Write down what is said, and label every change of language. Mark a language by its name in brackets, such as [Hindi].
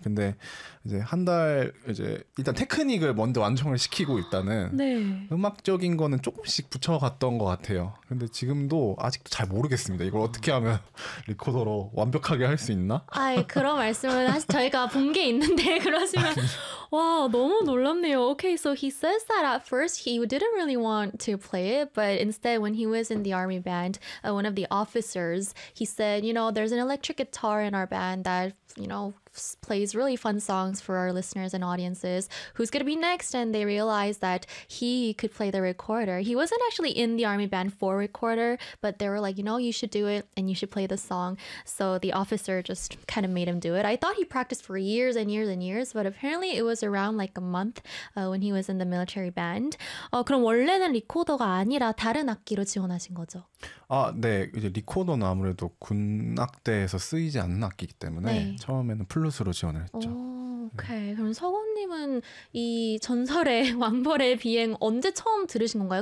[Korean] 근데, 이제, 한 달, 이제, 일단 테크닉을 먼저 완성을 시키고 일단은, 네. 음악적인 거는 조금씩 붙여갔던 것 같아요. 근데 지금도 아직도 잘 모르겠습니다. 이걸 어떻게 하면 리코더로 완벽하게 할수 있나? 아이, 그런 말씀을 저희가 본게 있는데, 그러시면. 와, 너무 놀랍네요. [English] Okay, so he says that at first he didn't really want to play it, but instead, when he was in the army band, one of the officers, he said, there's an electric guitar in our band that, plays really fun songs for our listeners and audiences. Who's gonna be next? And they realized that he could play the recorder. He wasn't actually in the army band for recorder, but they were like, you should do it and you should play the song. So the officer just kind of made him do it. I thought he practiced for years and years and years, but apparently it was around like a month when he was in the military band. [Korean] 그럼 원래는 리코더가 아니라 다른 악기로 지원하신 거죠? 아, 네. 이제 리코더는 아무래도 군악대에서 쓰이지 않는 악기이기 때문에 네. 처음에는 플룻으로 지원을 했죠. [English] 오케이. [Korean] 그럼 서원님은 이 전설의 왕벌의 비행 언제 처음 들으신 건가요?